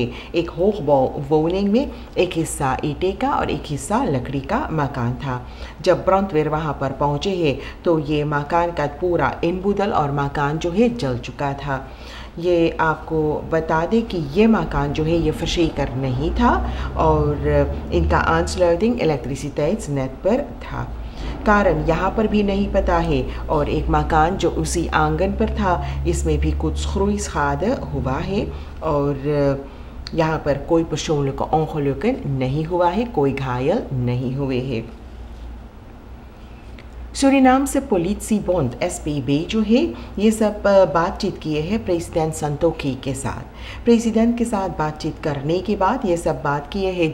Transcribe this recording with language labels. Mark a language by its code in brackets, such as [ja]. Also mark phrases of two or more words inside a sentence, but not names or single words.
[hns] एक होगबouw-woning में एक हिस्सा ईंटे का और एक हिस्सा लकड़ी का मकान था। जब ब्रॉन्टवेयर वहाँ पर पहुँचे हैं तो ये मकान का पूरा इनबुदल और मकान जो है जल चुका था। ये आपको बता दें कि ये मकान जो है ये verzekerd नहीं था और इनका [nl] aansluiting elektriciteitsnet [hns] पर था। कारण यहाँ पर भी नहीं पता है और एक मकान जो उसी आंगन पर था इसमें भी कुछ groeischade हुआ है और यहाँ पर कोई [nl] persoonlijke ongelukken [hns] नहीं हुआ है, कोई घायल नहीं हुए हैं। सूरीनाम से पॉलिसी बॉन्ड एसपीबी जो है ये सब बातचीत किए हैं प्रेसिडेंट संतोखी के साथ। प्रेसिडेंट के साथ बातचीत करने के बाद ये सब बात किए हैं।